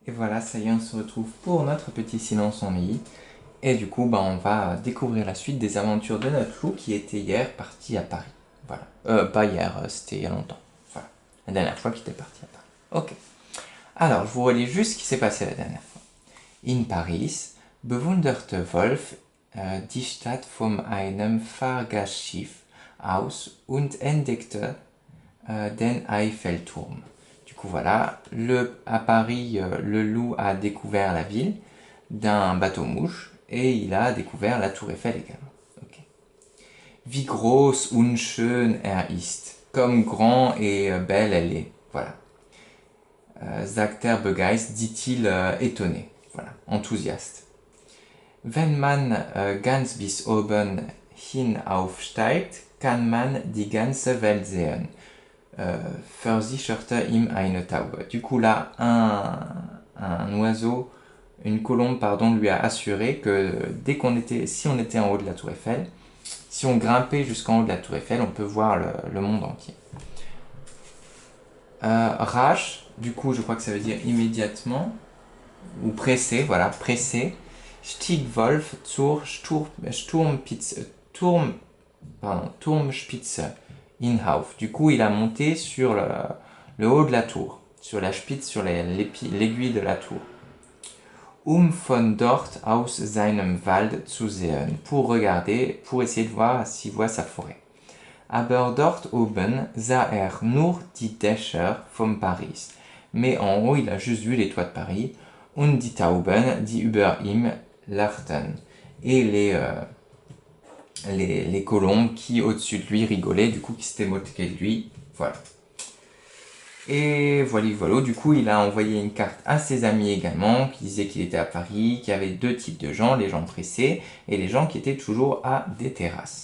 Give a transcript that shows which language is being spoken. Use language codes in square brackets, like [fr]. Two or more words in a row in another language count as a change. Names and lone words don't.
[fr] Et voilà, ça y est, on se retrouve pour notre petit silence ennuyé. Et du coup, on va découvrir la suite des aventures de notre loup qui était hier parti à Paris. Voilà. Pas hier, c'était il y a longtemps. Voilà. La dernière fois qu'il était parti à Paris. Ok. Alors, je vous relis juste ce qui s'est passé la dernière fois. [de] In Paris bewunderte Wolf die Stadt von einem Fahrgastschiff aus und entdeckte den Eiffelturm. [fr] Du coup, voilà, à Paris, le loup a découvert la ville d'un bateau-mouche et il a découvert la tour Eiffel également. Okay. [de] Wie groß und schön er ist. [fr] Comme grand et belle elle est. Voilà. [de] Sagt er begeistert, [fr] dit-il étonné. Voilà, enthousiaste. [de] Wenn man ganz bis oben hinaufsteigt, kann man die ganze Welt sehen. Versicherte ihm eine Taube. [fr] Du coup, là, un oiseau, une colombe, pardon, lui a assuré que si on était en haut de la tour Eiffel, si on grimpait jusqu'en haut de la tour Eiffel, on peut voir le monde entier. Rasch, du coup, je crois que ça veut dire immédiatement, ou pressé, voilà, pressé. [de] Stieg Wolf zur Turmspitze hinauf. [fr] Du coup, il a monté sur le haut de la tour, sur la Spitze, sur l'aiguille de la tour. [de] Von dort aus seinem Wald zu sehen, [fr] pour regarder, pour essayer de voir s'il voit sa forêt. [de] Aber dort oben sah er nur die Dächer von Paris. [fr] Mais en haut, il a juste vu les toits de Paris. [de] Und die Tauben, die über ihm lachten. [fr] Et les colombes qui au-dessus de lui rigolaient, du coup qui s'étaient moquées de lui. Voilà. Et voilà, du coup il a envoyé une carte à ses amis également, qui disait qu'il était à Paris, qu'il y avait deux types de gens, les gens pressés et les gens qui étaient toujours à des terrasses.